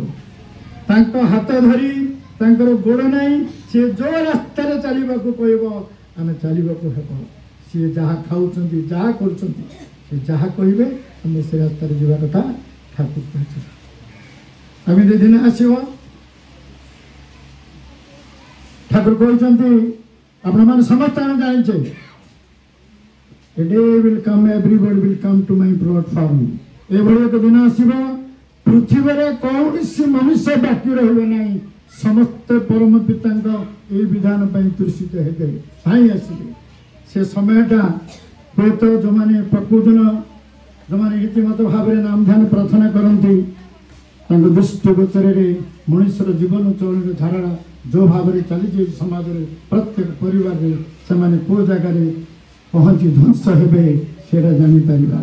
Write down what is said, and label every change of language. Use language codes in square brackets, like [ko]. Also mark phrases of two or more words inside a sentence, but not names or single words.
[or] ତାଙ୍କ ହାତ ଧରି, ତାଙ୍କର ଗୋଡ଼ ନାହିଁ, ସିଏ ଯେଉଁ ରାସ୍ତାରେ ଚାଲିବାକୁ କହିବ ଆମେ ଚାଲିବାକୁ ହେବ। ସିଏ ଯାହା ଖାଉଛନ୍ତି, ଯାହା କରୁଛନ୍ତି, ସେ ଯାହା କହିବେ ଆମେ ସେ ରାସ୍ତାରେ ଯିବା କଥା ଠାକୁର କହିଛନ୍ତି। ଏମିତି ଦିନ ଆସିବ, ଠାକୁର କହିଛନ୍ତି, ଆପଣମାନେ ସମସ୍ତେ ଆମେ ଜାଣିଛେ, [en] a day will come, everybody will come to my platform। [or] ଏଭଳି ଏକ ଦିନ ଆସିବ, ପୃଥିବୀରେ କୌଣସି ମନୁଷ୍ୟ ବାକି ରହିବ ନାହିଁ। ସମସ୍ତେ ପରମ ପିତାଙ୍କ ଏହି ବିଧାନ ପାଇଁ ତୃଷିତ ହେବେ, ସାଇଁ ଆସିବେ। ସେ ସମୟଟା ହୁଏତ ଯେଉଁମାନେ ପ୍ରକୃତିନ, ଯେଉଁମାନେ ରୀତିମତ ଭାବରେ ନାମ ଧ୍ୟାନ ପ୍ରାର୍ଥନା କରନ୍ତି, ତାଙ୍କ ଦୃଷ୍ଟି ଗୋଚରରେ ମଣିଷର ଜୀବନ ଚଳନୀର ଧାରଣା ଯେଉଁ ଭାବରେ ଚାଲିଛି ସମାଜରେ, ପ୍ରତ୍ୟେକ ପରିବାରରେ ସେମାନେ କେଉଁ ଜାଗାରେ ପହଞ୍ଚି ଧ୍ୱଂସ ହେବେ ସେଇଟା ଜାଣିପାରିବା।